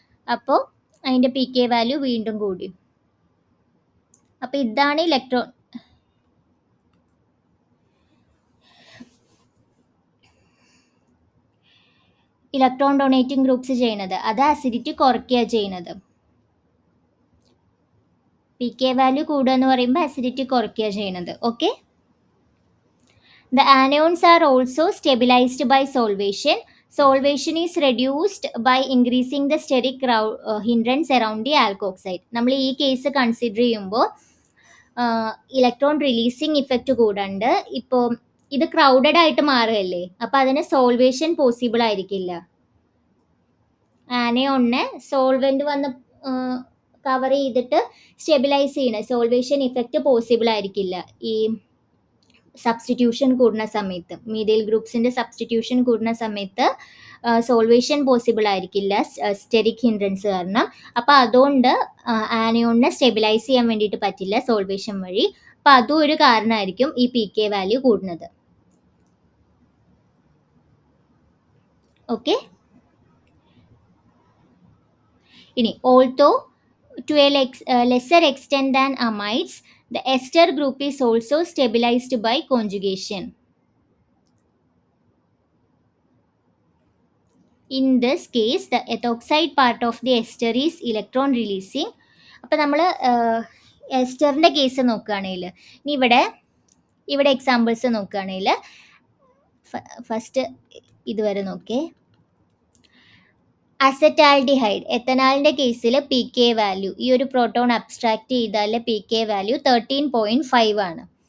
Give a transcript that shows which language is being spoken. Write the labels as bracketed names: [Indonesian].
[Malayalam] അപ്പോൾ അതിൻ്റെ pK value വീണ്ടും കൂടി. അപ്പോൾ ഇതാണ് ഇലക്ട്രോൺ ഡൊണേറ്റിംഗ് ഗ്രൂപ്പ്സ് ചെയ്യുന്നത്. അത് അസിഡിറ്റി കുറയ്ക്കുക ചെയ്യുന്നത്. pK വാല്യൂ കൂടുക എന്ന് പറയുമ്പോൾ അസിഡിറ്റി കുറയ്ക്കുക ചെയ്യുന്നത്. Okay. [English] The anions are also stabilized by solvation. Solvation is reduced by increasing the steric hindrance around the alkoxide. [Malayalam] നമ്മൾ ഈ കേസ് കൺസിഡർ ചെയ്യുമ്പോൾ ഇലക്ട്രോൺ റിലീസിങ് ഇഫക്റ്റ് കൂടാണ്ട് ഇപ്പോൾ ഇത് ക്രൗഡഡ് ആയിട്ട് മാറുകയല്ലേ, അപ്പോൾ അതിന് സോൾവേഷൻ പോസിബിൾ ആയിരിക്കില്ല. ആനയോണിനെ സോൾവെന്റ് വന്ന് കവർ ചെയ്തിട്ട് സ്റ്റെബിലൈസ് ചെയ്യണ സോൾവേഷൻ ഇഫക്റ്റ് പോസിബിൾ ആയിരിക്കില്ല ഈ സബ്സ്റ്റിറ്റ്യൂഷൻ കൂടുന്ന സമയത്ത്. മീഥൈൽ ഗ്രൂപ്പ്സിന്റെ സബ്സ്റ്റിറ്റ്യൂഷൻ കൂടുന്ന സമയത്ത് സോൾവേഷൻ പോസിബിൾ ആയിരിക്കില്ല സ്റ്റെറിക് ഹിൻഡ്രൻസ് കാരണം. അപ്പോൾ അതുകൊണ്ട് ആനയോണിനെ സ്റ്റെബിലൈസ് ചെയ്യാൻ വേണ്ടിയിട്ട് പറ്റില്ല സോൾവേഷൻ വഴി. അപ്പോൾ അതും ഒരു കാരണമായിരിക്കും ഈ pK വാല്യൂ കൂടുന്നത്. ഓക്കെ. ഇനി ഓൾത്തോ [English] to a lesser extent than amides, the ester group is also stabilized by conjugation. In this case, the ethoxide part of the ester is electron releasing. [Malayalam] അപ്പോൾ നമ്മൾ എസ്റ്ററിൻ്റെ കേസ് നോക്കുകയാണെങ്കിൽ, ഇനി ഇവിടെ എക്സാമ്പിൾസ് നോക്കുകയാണെങ്കിൽ first ഇതുവരെ നോക്കേ. അസറ്റാൽഡിഹൈഡ് എത്തനാളിൻ്റെ കേസിൽ pK വാല്യൂ ഈ ഒരു പ്രോട്ടോൺ അബ്സ്ട്രാക്ട് ചെയ്താൽ pK വാല്യൂ 13.5 ആണ്.